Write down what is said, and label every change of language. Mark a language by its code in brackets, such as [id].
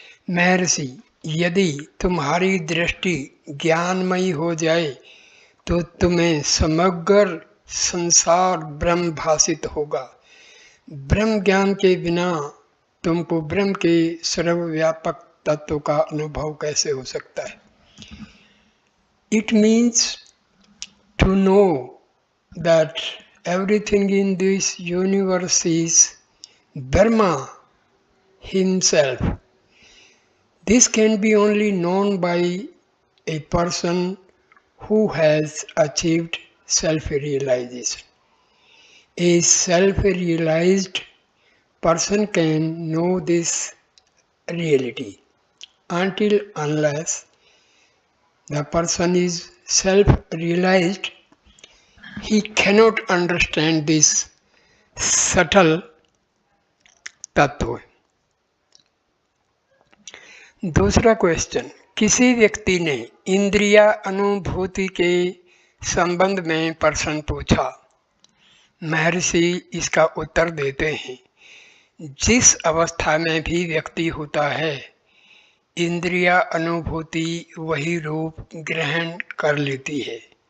[hi] महर्षि, यदि तुम्हारी दृष्टि ज्ञानमयी हो जाए तो तुम्हें समग्र संसार ब्रह्म भासित होगा। ब्रह्म ज्ञान के बिना तुमको ब्रह्म के सर्वव्यापक तत्व का अनुभव कैसे हो सकता है। [en] It means to know that everything in this universe is Brahma himself. This can be only known by a person who has achieved self-realization. A self-realized person can know this reality. Until unless the person is self-realized, he cannot understand this subtle तत्व। [hi] दूसरा question, किसी व्यक्ति ने इंद्रिया अनुभूति के संबंध में प्रश्न पूछा। महर्षि इसका उत्तर देते हैं, जिस अवस्था में भी व्यक्ति होता है, इंद्रिया अनुभूति वही रूप ग्रहण कर लेती है।